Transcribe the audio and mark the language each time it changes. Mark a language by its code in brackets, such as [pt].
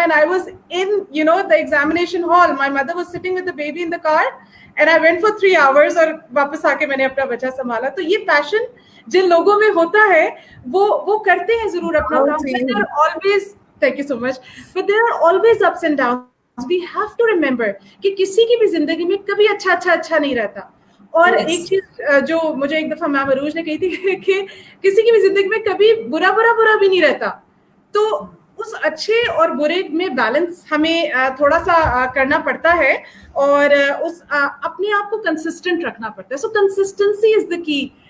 [en] and I was in the examination hall, my mother was sitting with the baby in the car and I went for 3 hours, [ur] اور واپس آ کے میں نے اپنا بچہ سنبھالا. تو یہ پیشن جن لوگوں میں ہوتا ہے وہ کرتے ہیں ضرور اپنا کام. [en] Thank you so much. But there are always ups and downs. We have to remember [ur] کہ کسی کی بھی زندگی میں کبھی اچھا نہیں رہتا. اور ایک چیز جو مجھے ایک دفعہ میم عروج نے کہی تھی کہ کسی کی بھی زندگی میں کبھی برا بھی نہیں رہتا. تو اس اچھے اور برے میں بیلنس ہمیں تھوڑا سا کرنا پڑتا ہے, اور اس اپنے آپ کو کنسسٹنٹ رکھنا پڑتا ہے. [en] So consistency is the key.